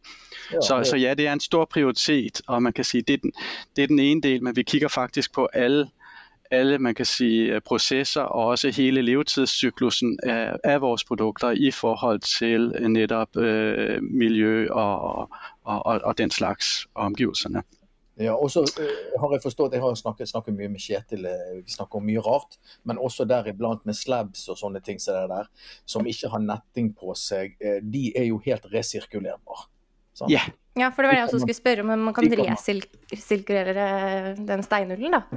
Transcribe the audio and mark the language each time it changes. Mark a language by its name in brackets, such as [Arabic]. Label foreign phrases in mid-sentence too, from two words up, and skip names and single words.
[Danish] Ja, så ja, det er en stor prioritet, og man kan sige, det er den ene del, men vi kigger faktisk på alle man kan sige, processer og også hele levetidscyklusen af vores produkter i forhold til netop miljø og den slags omgivelserne. [Norwegian] Ja, og så har jeg forstått, jeg har snakket mye med Kjetil, vi snakker om mye rart, men også deriblant med slabs og sånne ting som ikke har netting på seg, de er jo helt resirkulerbare. Sant? Ja. Ja, for det var det jeg også skulle spørre om man kan resirkulere den steinullen da.